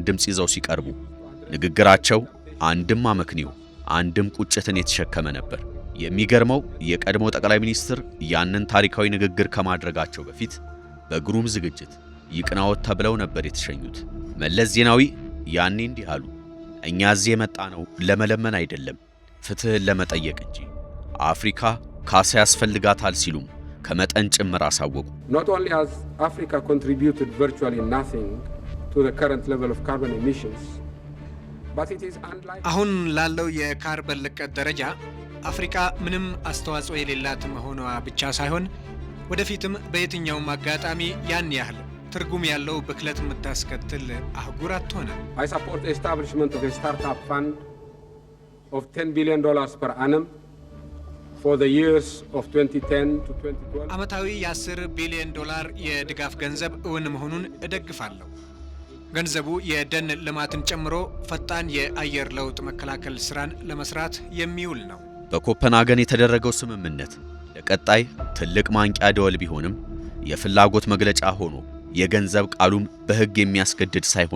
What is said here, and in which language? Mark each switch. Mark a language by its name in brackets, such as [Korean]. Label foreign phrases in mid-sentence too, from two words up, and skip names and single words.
[Amharic] ድምጽ ይዘው ሲቀርቡ ንግግራቸው አንድም አመክንዮ አንድም ቁጭትን የተሸከመ ነበር። የሚገርመው የቀድሞ ጠቅላይ ሚኒስትር ያንን ታሪካዊ ንግግር ከማድረጋቸው በፊት በግሩም ዝግጅት ይቅናዎት ተብለው ነበር የተሸኙት። መለስ ዜናዊ ያኔ እንዲህ አሉ፣ እኛ እዚህ የመጣነው ለመለመን አይደለም፣ ፍትህን ለመጠየቅ እንጂ። አፍሪካ ካሳ ያስፈልጋታል ሲሉም ከመጠን ጭምር አሳወቁ። [English] Not only has Africa contributed virtually nothing to the current level of carbon emissions, but it is unlikely [Amharic] አሁን ላለው የካርበን ልቀት ደረጃ አፍሪካ ምንም አስተዋጽኦ የሌላት መሆኗ ብቻ ሳይሆን ወደፊትም በየትኛውም አጋጣሚ ያን ያህል ትርጉም ያለው ብክለት የምታስከትል አህጉር አትሆንም። [English] I support the establishment of a startup fund of $10 billion per annum for the years of 2010 to 2012. [Amharic] ዓመታዊ የ10 ቢሊዮን ዶላር የድጋፍ ገንዘብ እውን መሆኑን እደግፋለሁ። ገንዘቡ የደን ልማትን ጨምሮ ፈጣን የአየር ለውጥ መከላከል ስራን ለመስራት የሚውል ነው። በኮፐንሃገን የተደረገው ስምምነት ለቀጣይ ትልቅ ማንቂያ ደወል ቢሆንም የፍላጎት መግለጫ ሆኖ የገንዘብ ቃሉም በሕግ የሚያስገድድ ሳይሆን